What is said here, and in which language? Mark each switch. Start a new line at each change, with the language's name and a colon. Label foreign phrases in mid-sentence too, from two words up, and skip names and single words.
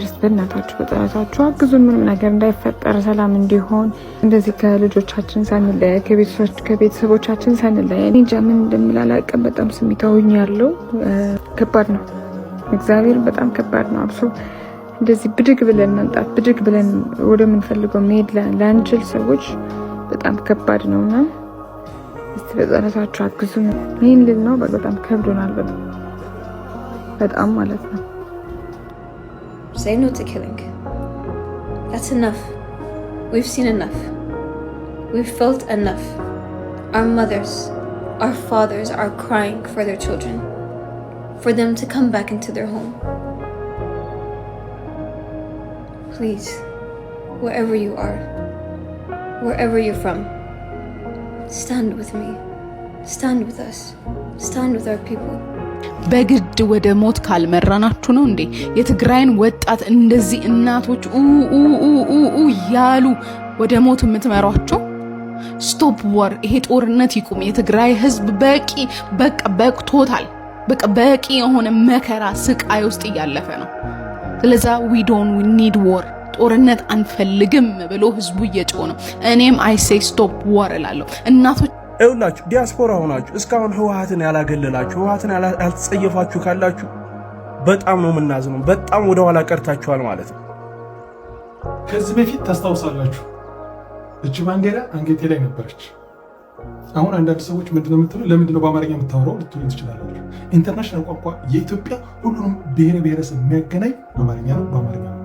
Amharic: በእናታችሁ በጸሎታችሁ አግዙን። ምንም ነገር እንዳይፈጠር ሰላም እንዲሆን እንደዚህ ከልጆቻችን ሳንለይ ከቤተሰቦቻችን ሳንለይ እኔ እንጃ ምን እንደምላላቀም በጣም ስሜታውኝ ያለው ከባድ ነው። እግዚአብሔር በጣም ከባድ ነው። አብሶ እንደዚህ ብድግ ብለን መምጣት ብድግ ብለን ወደምንፈልገው መሄድ ላንችል ሰዎች በጣም ከባድ ነውና እስቲ በጸሎታችሁ አግዙን። ይሄን ልል ነው በጣም ከብዶናል በጣም ማለት ነው።
English: Say no to killing. That's enough. We've seen enough. We've felt enough. Our mothers, our fathers are crying for their children, for them to come back into their home. Please, wherever you are, wherever you're from, stand with me. Stand with us. Stand with our people.
Amharic: በግድ ወደ ሞት ካልመራናችሁ ነው እንዴ የትግራይን ወጣት እንደዚህ እናቶች ያሉ ወደ ሞት የምትመሯቸው?
English: stop war።
Amharic: ይሄ ጦርነት ይቁም። የትግራይ ህዝብ በቅቶታል። በቂ የሆነ መከራ ስቃይ ውስጥ እያለፈ ነው። ስለዚህ
English: we need war።
Amharic: ጦርነት አንፈልግም ብሎ ህዝቡ እየጮኸ ነው። እኔም
English: I say stop war
Amharic: እላለሁ። እናቶች እውላችሁ ዲያስፖራ ሆናችሁ እስካሁን ህወሓትን ያላገለላችሁ ህወሓትን ያልተጸየፋችሁ ካላችሁ በጣም ነው የምናዝነው። በጣም ወደ ኋላ ቀርታችኋል ማለት ነው። ከዚህ በፊት ታስታውሳላችሁ እቺ ባንዲራ አንገቴ ላይ ነበረች። አሁን አንዳንድ ሰዎች ምንድነው የምትሉ ለምንድነው በአማርኛ የምታወራው ልትሉ ትችላላችሁ። ኢንተርናሽናል ቋንቋ የኢትዮጵያ ሁሉንም ብሔረሰብ የሚያገናኝ በአማርኛ ነው። በአማርኛ